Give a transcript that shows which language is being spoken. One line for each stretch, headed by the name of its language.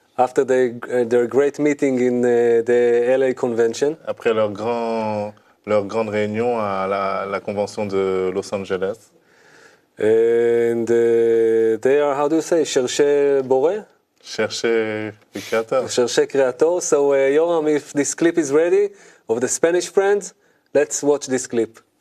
English: after their great meeting in the LA convention.
French: après leur grande réunion à la convention de Los Angeles.
English: And they are, how do you say,
French: chercher boré? Chercher le Créateur. Chercher créateur.
English: So, Yoram, if this clip is ready, of the Spanish friends, let's watch this clip.